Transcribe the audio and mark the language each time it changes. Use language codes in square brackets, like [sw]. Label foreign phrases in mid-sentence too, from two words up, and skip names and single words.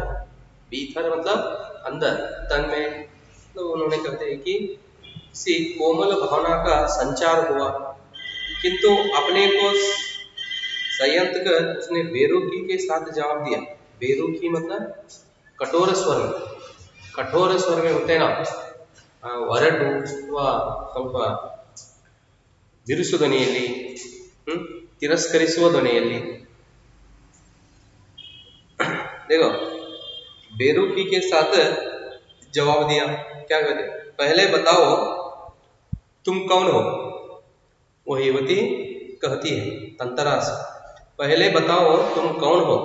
[hi] भीतर मतलब अंदर, तन में, तो उन्होंने कहते हैं कि किसी कोमल भावना का संचार हुआ, किंतु अपने को संयत कर उसने बेरुखी के साथ जवाब दिया। बेरुखी मतलब कठोर स्वर में, कठोर स्वर में होते हैं ना, [kn] ಒರಟು ಅಥವಾ ಸ್ವಲ್ಪ ಬಿರುಸು ಧ್ವನಿಯಲ್ಲಿ, ತಿರಸ್ಕರಿಸುವ ಧ್ವನಿಯಲ್ಲಿ। [hi] देखो, बेरुखी के साथ जवाब दिया। क्या कहते, पहले बताओ तुम कौन हो। वो युवती कहती है तंतरा से, पहले बताओ तुम कौन हो।